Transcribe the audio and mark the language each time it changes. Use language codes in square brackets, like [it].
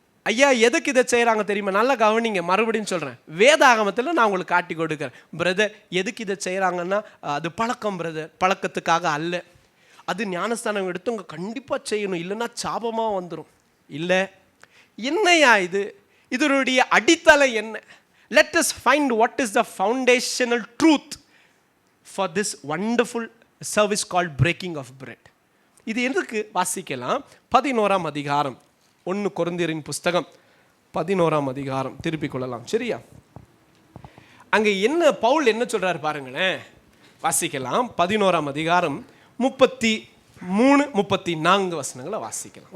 [ta] ஐயா, எதுக்கு இதை செய்யறாங்க தெரியுமா? நல்லா கவனிங்க, மறுபடியும் சொல்றேன். வேதாகமத்தில் நான் உங்களுக்கு காட்டி கொடுக்குறேன். பிரதர், எதுக்கு இதை செய்யறாங்கன்னா, அது பழக்கம் பிரதர், பழக்கத்துக்காக அல்ல. அது ஞானஸ்தானம் எடுத்தவங்க கண்டிப்பா செய்யணும், இல்லைன்னா சாபமா வந்துடும். இல்லை, என்னையா இது? இதனுடைய அடித்தளம் என்ன? [en] Let us find what is the foundational truth for this wonderful service called breaking of bread. [ta] இது எதுக்கு? வாசிக்கலாம். 11ஆம் அதிகாரம், 1 கொரிந்தியரின் புஸ்தகம் 11ஆம் அதிகாரம் திருப்பிக் கொள்ளலாம். சரியா? அங்க என்ன பவுல் என்ன சொல்றாரு பாருங்களேன். வாசிக்கலாம். 11ஆம் அதிகாரம் 33, 34 வசனங்களை வாசிக்கலாம்.